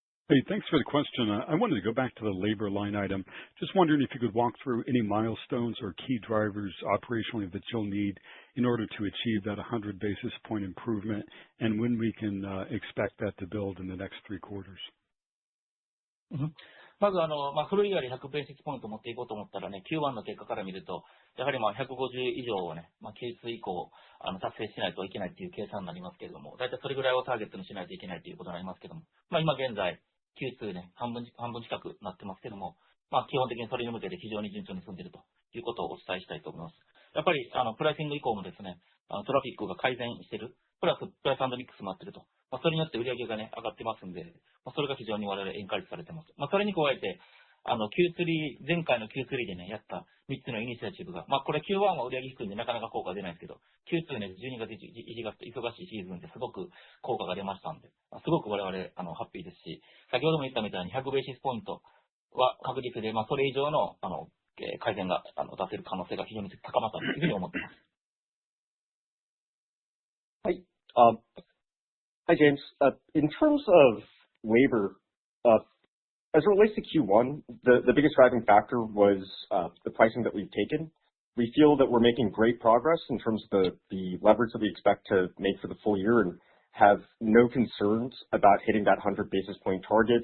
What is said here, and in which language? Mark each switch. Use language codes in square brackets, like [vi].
[en] Hey, thanks for the question. I wanted to go back to the labor line item. Just wondering if you could walk through any milestones or key drivers operationally that you'll need in order to achieve that 100 basis point improvement, and when we can expect that to build in the next 3 quarters. [ja] まずフルイヤーで100ベーシスポイント持っていこうと思ったらね、Q1 の結果から見ると、やはり150以上をね、Q2 以降達成しないといけないっていう計算になりますけれども、だいたいそれぐらいをターゲットにしないといけないということになりますけども、今現在 Q2 ね、半分近くなってますけども、基本的にそれに向けて非常に順調に進んでいるということをお伝えしたいと思います。やっぱりプライシング以降もですね、トラフィックが改善している、プラスプライス&ミックスもあってると、それによって売り上げがね、上がってますんで、それが非常に我々エンカレッジされてます。それに加えて、Q3、前回の Q3 でね、やった3つのイニシアチブが、これ Q1 は売り上げ低いんでなかなか効果出ないですけど、Q2 ね、12月、1月と忙しいシーズンですごく効果が出ましたんで、すごく我々ハッピーですし、先ほども言ったみたいに100ベーシスポイントは確実で、それ以上の改善が出せる可能性が非常に高まったというふうに思っています。 [en] はい。Hi, James. In terms of labor, as it relates to Q1, the biggest driving factor was the pricing that we've taken. We feel that we're making great progress in terms of the leverage that we expect to make for the full year and have no concerns about hitting that 100 basis point target.